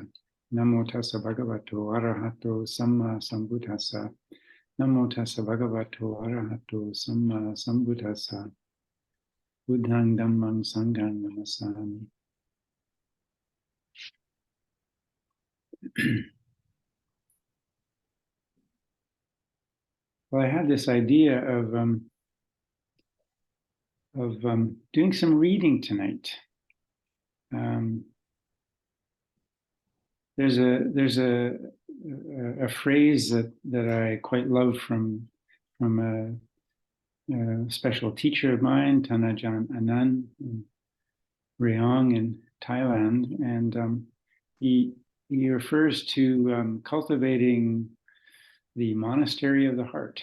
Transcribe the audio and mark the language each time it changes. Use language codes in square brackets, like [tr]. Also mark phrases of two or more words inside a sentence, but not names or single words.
[pi] Namo tassa bhagavato arahato samma sambuddhassa. Namo tassa bhagavato arahato samma sambuddhassa. Buddhang dhammang sanghang namasami. [en] Well, I had this idea of doing some reading tonight. There's a phrase that I quite love from a special teacher of mine, Ajahn Anand in Rayong in Thailand, and he refers to cultivating the monastery of the heart.